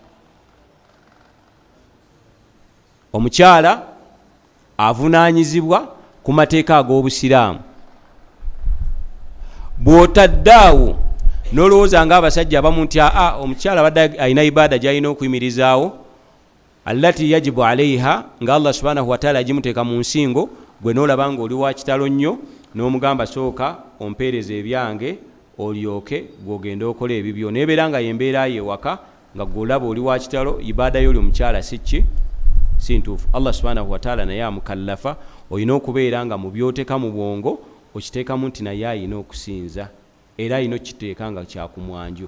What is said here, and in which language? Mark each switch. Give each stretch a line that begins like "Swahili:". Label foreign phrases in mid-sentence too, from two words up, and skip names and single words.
Ganda: Omukyala avunaanyizibwa ku mateeka ag'obusiraamu. Bw'otaddaawo n'olowooza ng'abasajja abamu nti omukyala badde alina ibaada gy'alina okuyimirizaawo
Arabic: التي يجب عليها,
Ganda: nga
Arabic: الله سبحانه وتعالى
Ganda: agimuteeka mu nsingo, gwe n'olaba ng'oli wa kitalo nnyo n'omugamba sooka ompeereza ebyange olyoke gw'ogenda okola ebibyo, nebeera nga yembeera yewaka nga gw'olaba oli wa kitalo, ibaada y'oli omukyala si ntuufu.
Arabic: الله سبحانه وتعالى
Ganda: naye amukallafa, olina okubeera nga mu byoteeka mu bwongo okiteekamu nti naye alina okusinza, era alina okiteeka nga kyakumwanju.